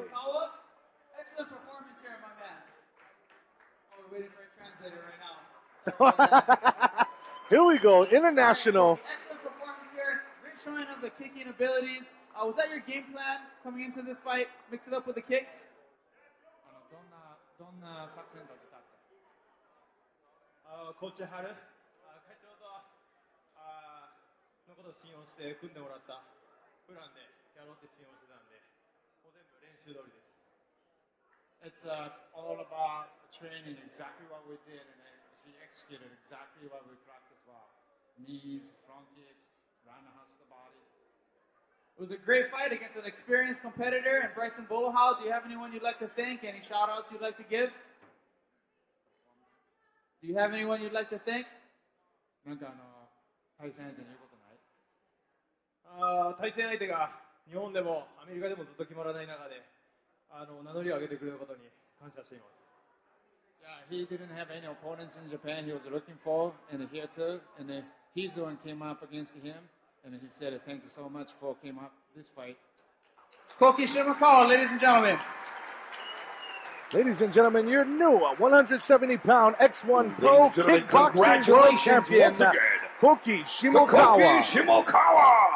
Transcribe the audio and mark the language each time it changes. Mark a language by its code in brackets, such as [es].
[en] Excellent performance here, my man. Oh, we're waiting for a translator right now. Here we go, international. Excellent performance here. Great showing of the kicking abilities. Was that your game plan coming into this fight? Mix it up with the kicks? [ja] どんな作戦だったコーチハル会長のことを信用して組んでもらったプランでやろうって信用してたんで、もう全部練習通りです。 [en] It's all about training exactly what we did, and then he executed exactly what we practiced well. Knees, front kicks, roundhouse to the body. It was a great fight against an experienced competitor and Bryson Bulahau. Do you have anyone you'd like to thank? Any shout-outs you'd like to give? Do you have anyone you'd like to thank? [ja] なんか対戦相手に言うことない？対戦相手が日本でもアメリカでもずっと決まらない中で名乗りを上げてくれることに感謝しています。 [en] Yeah, he didn't have any opponents in Japan he was looking for, and here too, and then he's the one came up against him. And he said, thank you so much for came up this fight. Koki Shimokawa, ladies and gentlemen. Ladies and gentlemen, your new 170-pound X1 Pro Kickboxing World Champion, Koki Shimokawa.